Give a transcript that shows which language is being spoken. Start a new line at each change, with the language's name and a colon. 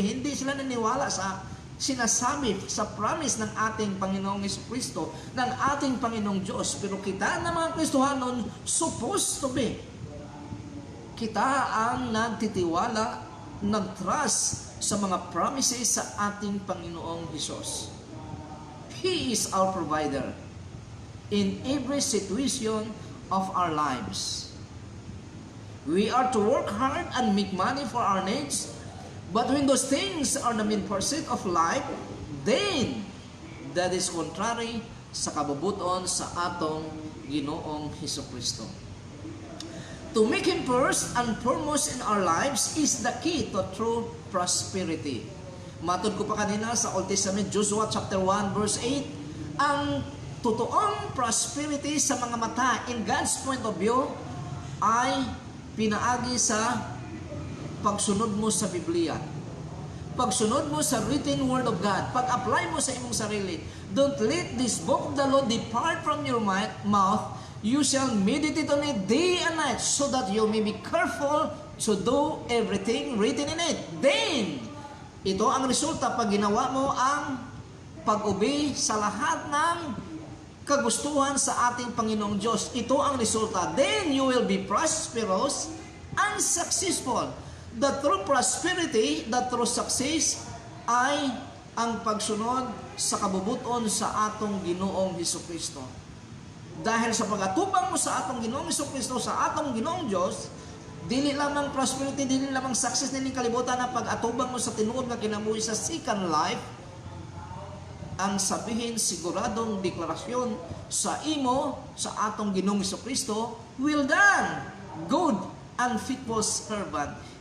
Filipino: Hindi sila naniwala sa sinasabi, sa promise ng ating Panginoong Jesucristo, ng ating Panginoong Diyos. Pero kita na mga Kristohanon, supposed to be, kita ang nagtitiwala, nag-trust sa mga promises sa ating Panginoong Hesus.
English: He is our provider in every situation of our lives. We are to work hard and make money for our needs, but when those things are the main pursuit of life, then that is contrary
Cebuano: sa kabubuton sa atong Ginoong Hesukristo.
English: To make Him first and foremost in our lives is the key to true prosperity.
Filipino: Matod ko pa kanina sa Old Testament, Joshua chapter 1 verse 8, ang totoong prosperity sa mga mata
English: in God's point of view
Filipino: ay pinaagi sa pagsunod mo sa Biblia. Pagsunod mo sa written word of God. Pag-apply mo sa imong sarili.
English: Don't let this book of the law depart from your mouth. You shall meditate on it day and night, so that you may be careful to do everything written in it.
Filipino: Then, ito ang resulta pag ginawa mo ang pag-obey sa lahat ng kagustuhan sa ating Panginoong Diyos. Ito ang resulta.
English: Then you will be prosperous and successful. The true prosperity, the true success
Cebuano: ay ang pagsunod sa kabubuton sa atong Ginoong Hesukristo. Dahil sa pag-atubang mo sa atong Ginoong Hesukristo, sa atong Ginoong Diyos, dili lamang prosperity, dili lamang success nining kalibutan na pag-atubang mo sa tinuod nga kinabuhi sa second life, ang sabihin siguradong deklarasyon sa imo, sa atong Ginoong Hesukristo,
English: "Well done, good and faithful servant.